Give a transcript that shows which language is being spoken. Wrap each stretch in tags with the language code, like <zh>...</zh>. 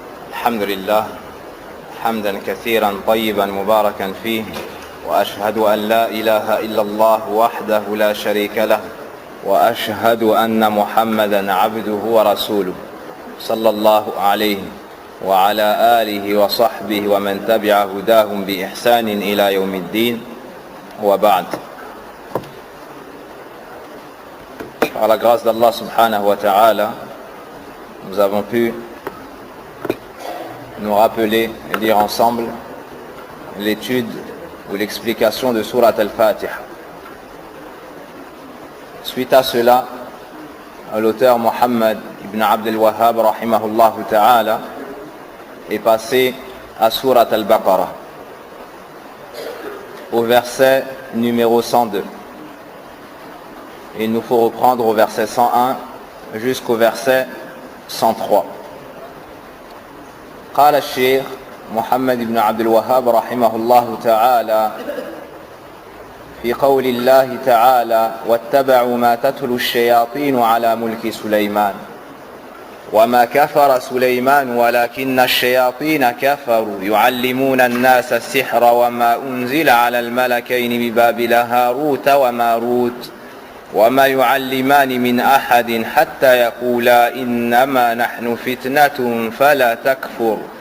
<ar>الحمد لله حمدا كثيرا طيبا مباركا فيه، وأشهد أن لا إله إلا الله وحده لا شريك له، وأشهد أن محمدا عبده ورسوله صلى الله عليه وعلى آله وصحبه ومن تبع هداهم بإحسان إلى يوم الدين وبعد.</ar> <fr>Par la grâce d'Allah subhanahu wa ta'ala, nous avons pu nous rappeler et lire ensemble l'étude ou l'explication de Surat al-Fatiha. Suite à cela, l'auteur Muhammad ibn Abd al-Wahhab rahimahullah ta'ala est passé à Surat al-Baqarah au verset numéro 102. Il nous faut reprendre au verset 101 jusqu'au verset 103.</fr> <ar>قال الشيخ محمد بن عبد الوهاب رحمه الله تعالى في قول الله تعالى: واتبعوا ما تتلو الشياطين على ملك سليمان وما كفر سليمان ولكن الشياطين كفروا يعلمون الناس السحر وما أنزل على الملكين ببابل هاروت وماروت وما يعلمان من أحد حتى يقولا إنما نحن فتنة فلا تكفر</ar>